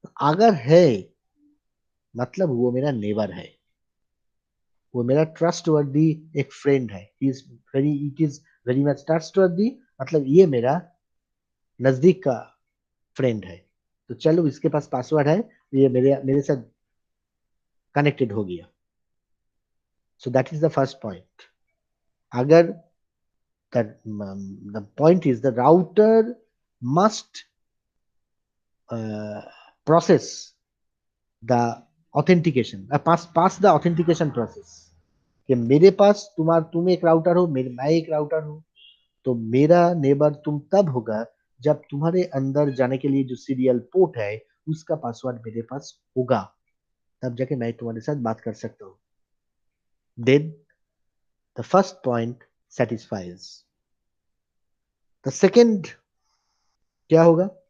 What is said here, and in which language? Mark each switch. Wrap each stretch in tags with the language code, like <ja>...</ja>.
<hi>अगर है मतलब वो मेरा नेबर है, वो मेरा ट्रस्टवर्दी एक फ्रेंड है,</hi> <en>it is very much trustworthy,</en> <hi>मतलब ये मेरा नजदीक का फ्रेंड है, तो चलो इसके पास पासवर्ड है, ये मेरे साथ कनेक्टेड हो गया।</hi> <en>So that is the first point. अगर the point is the router must process the authentication, pass the authentication process,</en> <hi>कि मेरे पास तुम एक राउटर हो, मैं एक राउटर हूँ, तो मेरा नेबर तुम तब होगा जब तुम्हारे अंदर जाने के लिए जो सीरियल पोर्ट है उसका पासवर्ड मेरे पास होगा, तब जाके मैं तुम्हारे साथ बात कर सकता हूँ।</hi> <en>Then the first point satisfies the second.</en> <hi>क्या होगा?</hi>